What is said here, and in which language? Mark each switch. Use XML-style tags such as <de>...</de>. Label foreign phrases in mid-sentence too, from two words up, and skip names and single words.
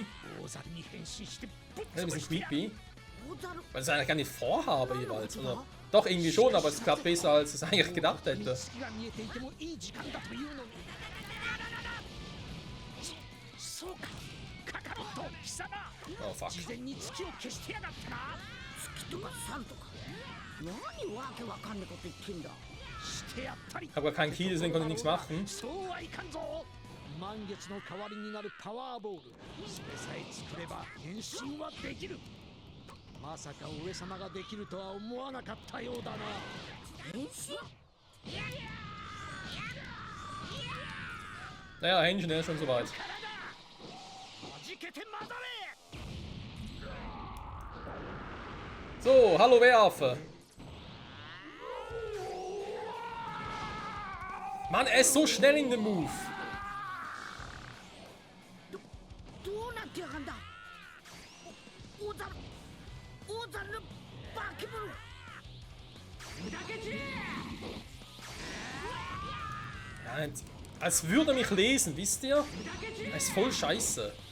<de>Das ist ein bisschen creepy. Weil ich es eigentlich gar nicht vorhabe jeweils. Oder doch irgendwie schon, aber es klappt besser, als ich es eigentlich gedacht hätte.</de> <en>Oh fuck.</en> <ja>事前に月を消してやがったな。月とか3とか何わけわかんねえこと言ってんだ。してやったり。</ja> <de>Hab gar keinen Kiel, deswegen konnte ich nichts machen.</de> <ja>そうはいかんぞ。満月の代わりになるパワーボール、それさえ作れば変身はできる。まさか上様ができるとは思わなかったようだな。変身</ja> <de>Naja, Hähnchen, er ist schon soweit.</de> <ja>弾けて混ざれ。</ja> <de>So, hallo Werfe. Mann, er ist so schnell in dem Move.</de> <ja>どうなってやがんだ。大猿の化け物。</ja> <de>Ja, als würde er mich lesen, wisst ihr? Er ist voll scheiße.</de>